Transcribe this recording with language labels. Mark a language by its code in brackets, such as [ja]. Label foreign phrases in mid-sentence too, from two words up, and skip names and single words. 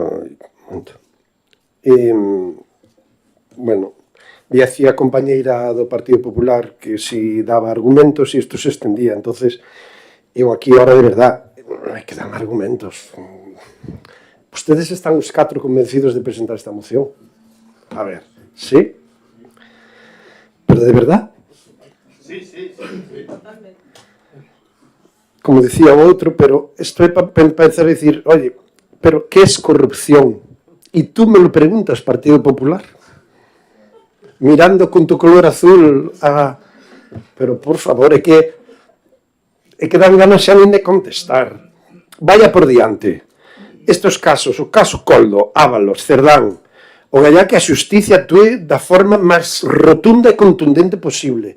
[gl] bueno, dicía a compañeira do Partido Popular que si daba argumentos e isto se extendía, entonces eu aquí [es] ahora de verdad [gl] hai que dar argumentos. [es] Ustedes están os 4 convencidos de presentar esta moción? A ver, ¿sí? ¿Pero de verdad? [gl] Sí. Como decía o outro, pero isto é para empezar a decir, [es] oye, pero ¿qué es corrupción? Y tú me lo preguntas, Partido Popular, mirando con tu color azul a... [gl] Pero, por favor, é que dan ganas xa nin de contestar. Vaya por diante. [es] Estos casos, [gl] o caso Coldo, Ábalos, Cerdán, o gallá que a xusticia actúe da forma máis rotunda e contundente posible.